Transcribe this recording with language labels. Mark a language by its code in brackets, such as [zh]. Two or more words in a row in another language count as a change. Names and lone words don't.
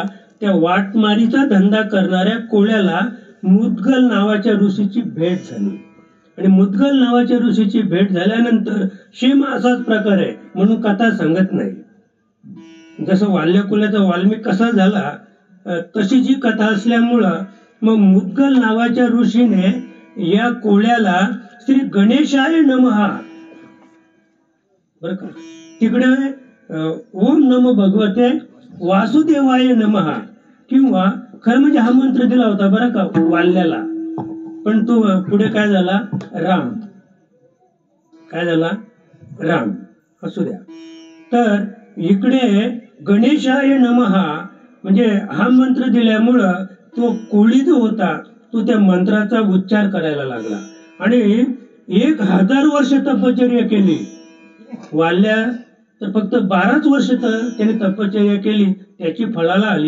[mr] त्या वाटमारीचा धंदा करणाऱ्या कोळ्याला मुद्गल नावाच्या ऋषीची भेट झाली. आणि मुद्गल नावाच्या ऋषीची भेट झाल्यानंतर शेम असाच प्रकार आहे म्हणून कथा सांगत नाही. जसं वाल्या कोल्याचा वाल्मिक कसा झाला तशी जी कथा असल्यामुळं मग मुद्गल नावाच्या ऋषीने या कोळ्याला [sa] श्री गणेशाय नमः, [mr] बरं का, तिकडे [sa] ओम नमो भगवते वासुदेवाय नमः, [mr] किंवा खरं म्हणजे हा मंत्र दिला होता बरं का वाल्याला. पण तो पुढे काय झाला? राम असू द्या. तर इकडे [sa] गणेशाय नमः [mr] म्हणजे हा मंत्र दिल्यामुळं तो कोळी जो होता तो त्या मंत्राचा उच्चार करायला लागला. आणि 1000 वर्ष तपश्चर्या केली. वाल्या तर फक्त 12च वर्ष त्याने तपश्चर्या केली, त्याची फळाला आली.